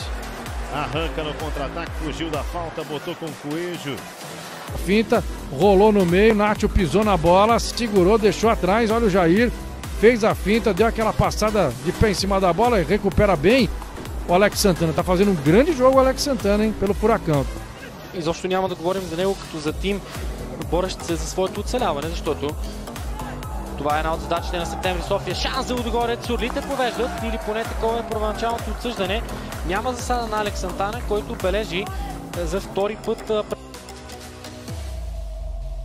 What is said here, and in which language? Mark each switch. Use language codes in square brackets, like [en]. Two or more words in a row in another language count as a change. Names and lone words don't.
[pt] Arranca no contra-ataque, fugiu da falta, botou com o Coelho. Finta, rolou no meio, Nacho pisou na bola, segurou, deixou atrás, olha o Jair, fez a finta, deu aquela passada de pé em cima da bola e recupera bem o Alex Santana. Tá fazendo um grande jogo o Alex Santana, hein, pelo Фуракан. [bg] Изобщо няма да говорим за него като за тим, борещ се за своето оцеляване, защото това е една от задачите на Септември София. Шанс за Лудогорец, Орлите повеждат, или поне такова е първоначалното отсъждане. Няма засада на Алекс Сантана, който бележи за втори път